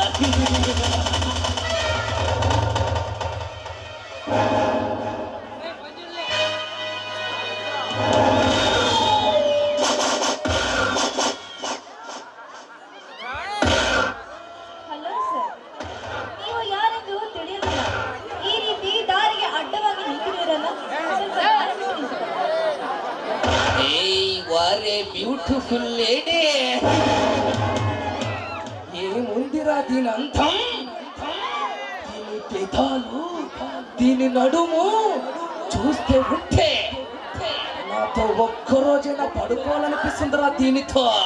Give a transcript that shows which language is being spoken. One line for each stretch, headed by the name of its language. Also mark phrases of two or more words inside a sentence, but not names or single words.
Kannada: ಹಲೋ ಸರ್, ನೀವು ಯಾರೆಂದು ತಿಳಿಯಲಿಲ್ಲ. ಈ ರೀತಿ ದಾರಿಗೆ ಅಡ್ಡವಾಗಿ ನಿಂತಿದ್ದೀರಲ್ಲ, ಸ್ವಲ್ಪ
English: Beautiful lady
Telugu: ఏ ముందిరా దీని అంతం దీని పెదాలు దీని నడుము చూస్తే ఉంటే నాతో ఒక్కరోజైనా పడుకోవాలనిపిస్తుందిరా దీనితో